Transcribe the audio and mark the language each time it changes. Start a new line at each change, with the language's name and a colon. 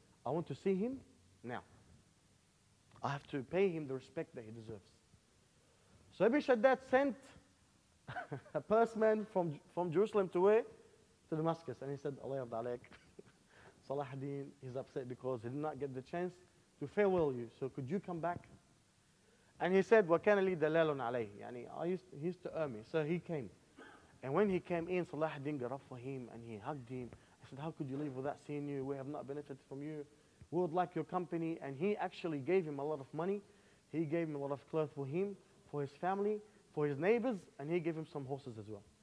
English: I want to see him now. I have to pay him the respect that he deserves. So Ibn Shaddad sent a postman from Jerusalem to where? To Damascus. And he said,
Arabic: Allah yarda alayk.
English: Salahuddin is upset because he did not get the chance to farewell you. So could you come back?
Arabic: And he said, وَكَانَ لِي دَلَالٌ عَلَيْهِ.
English: Yani, he used to earn me. So he came. And when he came in, Salahuddin got up for him and he hugged him. He said, how could you leave without seeing you? We have not benefited from you. We would like your company. And he actually gave him a lot of money. He gave him a lot of clothes for him, for his family, for his neighbors, and he gave him some horses as well.